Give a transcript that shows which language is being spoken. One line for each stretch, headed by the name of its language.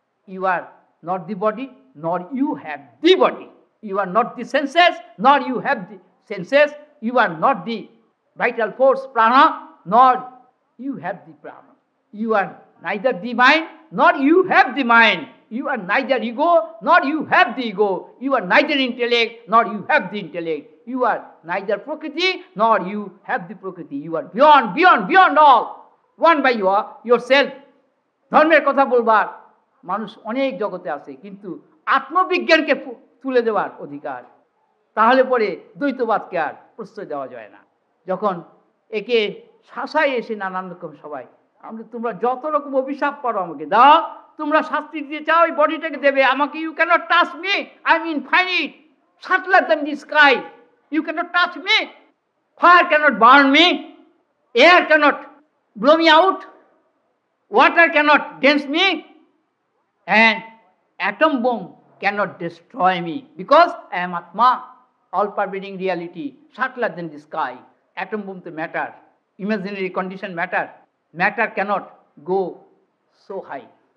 English: You are not the body, nor you have the body. You are not the senses, nor you have the senses. You are not the vital force prana, nor you have the prana. You are neither the mind, nor you have the mind. You are neither ego, nor you have the ego. You are neither intellect, nor you have the intellect. You are neither Prakriti, nor you have the Prakriti. You are beyond, beyond, beyond all. One by yourself.
Bangla: ধর্মের কথা বলবার মানুষ অনেক জগতে আছে, কিন্তু আত্মবিজ্ঞানকে তুলে দেওয়ার অধিকার, তাহলে পরে দ্বৈতবাদকে আর প্রশ্রয় দেওয়া যায় না। যখন একে শাসায় এসে নানান রকম সবাই, তোমরা যত রকম অভিশাপ করো আমাকে দাও, তোমরা শাস্তি দিতে চাও এই বডিটাকে দেবে আমাকে।
English: You cannot touch me, I am infinite, subtler than the sky. You cannot touch me, fire cannot burn me, air cannot blow me out, water cannot dance me, and atom bomb cannot destroy me because I am Atma, all pervading reality, subtler than the sky. Atom bomb to matter, imaginary condition matter. Matter cannot go so high.